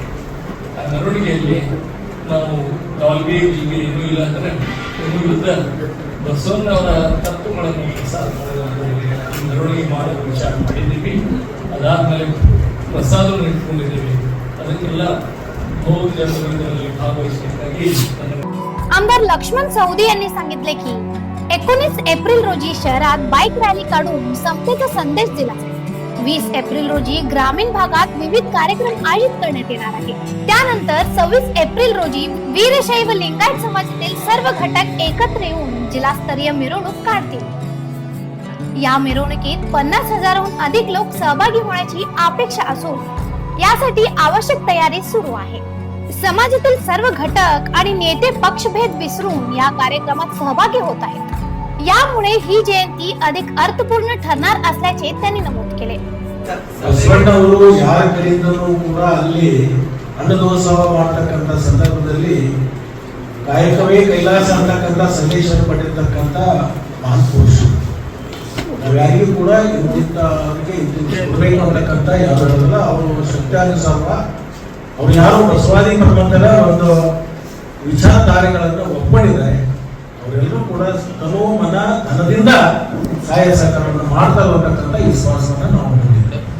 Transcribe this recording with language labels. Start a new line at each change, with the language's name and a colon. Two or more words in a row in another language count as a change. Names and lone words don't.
Kannada: ಆ ಮೆರವಣಿಗೆಯಲ್ಲಿ ನಾವು ನಾಲ್ಗೇಜಿಗೆ ಏನೂ ಇಲ್ಲ ಅಂದರೆ ವಿರುದ್ಧ ಬಸವಣ್ಣವರ ತತ್ವಗಳನ್ನು ಮೆರವಣಿಗೆ ಮಾಡಲು ವಿಚಾರ ಮಾಡಿದ್ದೀವಿ। ಅದಾದ್ಮೇಲೆ ಪ್ರಸಾದವನ್ನು ಇಟ್ಕೊಂಡಿದ್ದೀವಿ। ಅದಕ್ಕೆಲ್ಲ ಬಹು ಜನರು ಇದರಲ್ಲಿ ಭಾಗವಹಿಸಬೇಕಾಗಿ
Marathi: आमदार लक्ष्मण सौदी यांनी सांगितले की 19 एप्रिल रोजी शहरात बाईक रॅली काढून समतेचा संदेश दिला जाईल। 20 एप्रिल रोजी ग्रामीण भागात विविध कार्यक्रम आयोजित करण्यात येणार आहे। त्यानंतर 26 एप्रिल रोजी वीरशैव लिंगायत समाजातील सर्व घटक एकत्र येऊन जिल्हास्तरीय मिरवणूक काढतील। या मिरवणुकीत 50,000हून अधिक लोक सहभागी होण्याची अपेक्षा असून यासाठी आवश्यक तयारी सुरू आहे। समाजातील सर्व घटक आणि नेते पक्षभेद विसरून या कार्यक्रमात सहभागी होत आहेत। यामुळे ही जयंती अधिक अर्थपूर्ण ठरणार असल्याचे त्यांनी नमूद केले।
Kannada: ಬಸವಣ್ಣವರು ಯಾರ ಕಡೆಯಿಂದಲೂ ಕೂಡ ಅಲ್ಲಿ ಅನ್ನದಾಸೋಹ ಮಾಡತಕ್ಕಂಥ ಸಂದರ್ಭದಲ್ಲಿ ಕಾಯಕವೇ ಕೈಲಾಸ ಅಂತಕ್ಕಂಥ ಸಂದೇಶವನ್ನು ಪಡೆದಿರ್ತಕ್ಕಂಥ ಮಹಾನ್ ಪುರುಷರು। ನಾವ್ಯಾರಿಗೂ ಕೂಡ ಇಂತಿಂತವರಿಗೆ ಕೊಡಬೇಕು ಅಂತಕ್ಕಂಥ ಯಾರಲ್ಲ, ಅವರು ಸತ್ಯಾನುಸಾರ ಅವ್ರು ಯಾರು ಬಸವಾದಿ ಪ್ರಬಂಧದ ಒಂದು ವಿಚಾರಧಾರೆಗಳನ್ನು ಒಪ್ಪಿಕೊಂಡಿದ್ದಾರೆ, ಅವರೆಲ್ಲರೂ ಕೂಡ ತನು ಮನ ಧನದಿಂದ ಸಹಾಯ ಸಹಕಾರವನ್ನು ಮಾಡ್ತಾರೆ ಅಂತಕ್ಕಂಥ ವಿಶ್ವಾಸವನ್ನು ನಾವು ಹೊಂದಿದ್ದೇವೆ।